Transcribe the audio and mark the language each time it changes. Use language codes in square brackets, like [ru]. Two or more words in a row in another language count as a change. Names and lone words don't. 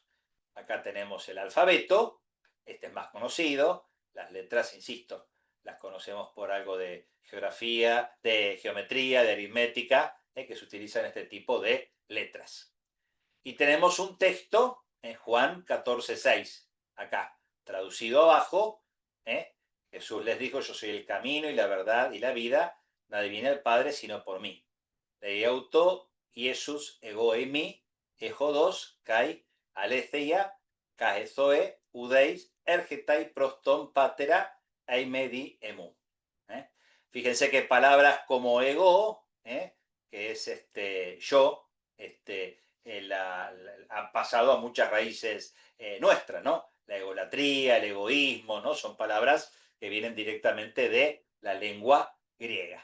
[es] Acá tenemos el alfabeto, este es más conocido, las letras, insisto, las conocemos por algo de geografía, de geometría, de aritmética, que se utilizan este tipo de letras. Y tenemos un texto en Juan 14:6, acá, traducido abajo. Jesús les dijo: yo soy el camino y la verdad y la vida, nadie viene al Padre sino por mí. [el] λέγει αὐτῷ Ἰησοῦς ἐγώ εἰμι ἡ ὁδὸς καὶ ἀλήθεια καὶ ἡ ζωή οὐδεὶς ἔρχεται πρὸς τὸν πατέρα εἰ μὴ δι' ἐμοῦ. [es] Fíjense que palabras como ego, que es yo, han pasado a muchas raíces nuestras, ¿no? La egolatría, el egoísmo, ¿no? Son palabras que vienen directamente de la lengua griega.